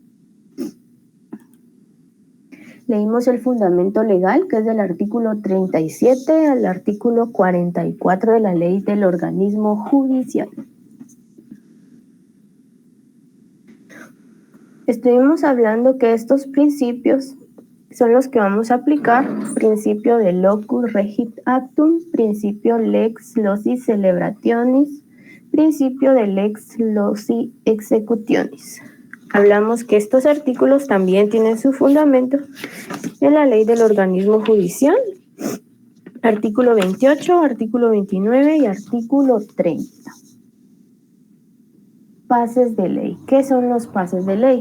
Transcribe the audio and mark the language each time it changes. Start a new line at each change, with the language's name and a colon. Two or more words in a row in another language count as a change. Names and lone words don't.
Spanish: Leímos el fundamento legal, que es del artículo 37 al artículo 44 de la ley del organismo judicial. Estuvimos hablando que estos principios son los que vamos a aplicar: principio de
Latin: locus regit actum,
Spanish: principio
Latin: lex loci celebrationis,
Spanish: principio de
Latin: lex loci executionis.
Spanish: Hablamos que estos artículos también tienen su fundamento en la ley del organismo judicial, artículo 28, artículo 29 y artículo 30. Pases de ley. ¿Qué son los pases de ley?